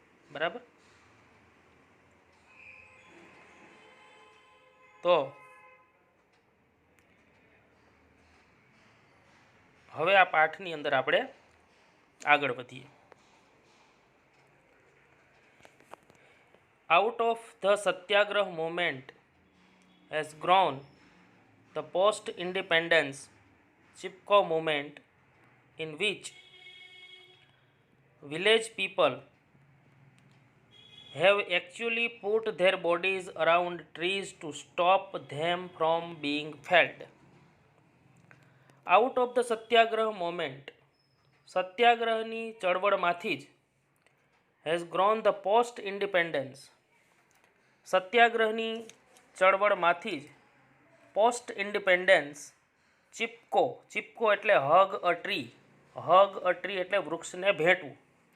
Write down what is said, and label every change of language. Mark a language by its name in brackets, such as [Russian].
[Gujarati] બરાબર, તો હવે આ પાઠની અંદર આપણે આગળ વધીએ. [English] Out of the Satyagrah movement has grown the post-independence Chipko movement, in which village people have actually put their bodies around trees to stop them from being felled. Out of the Satyagrah movement, [Gujarati] સત્યાગ્રહની ચળવળમાંથી જ [English] has grown the post-independence, [Gujarati] સત્યાગ્રહની ચળવળમાંથી જ post independence Chipko, Chipko એટલે [English] hug a tree, hug a tree [Gujarati] એટલે વૃક્ષને ભેટવું.